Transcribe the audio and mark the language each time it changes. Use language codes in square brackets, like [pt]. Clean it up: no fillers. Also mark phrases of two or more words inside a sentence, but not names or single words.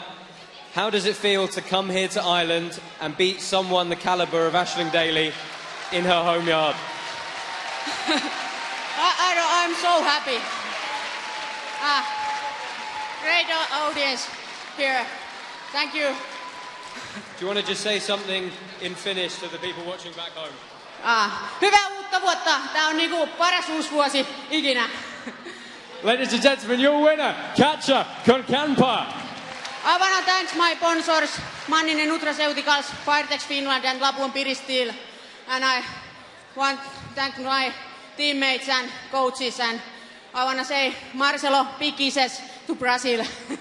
[en] How does it feel to come here to Ireland and beat someone the caliber of Aisling Daly in her home yard? I'm so happy. Great audience here. Thank you. Do you want to just say something in Finnish to the people watching back home? [fi] Hyvää uutta vuotta. Tää on niinku paras uusvuosi ikinä. [en] Ladies and gentlemen, your winner, Katja Kankaanpaa. I wanna thank my sponsors, Manninen Nutraceuticals, Firetex Finland and Labuan Piristil. And I want to thank my teammates and coaches, and I wanna say Marcelo, big kisses to Brazil.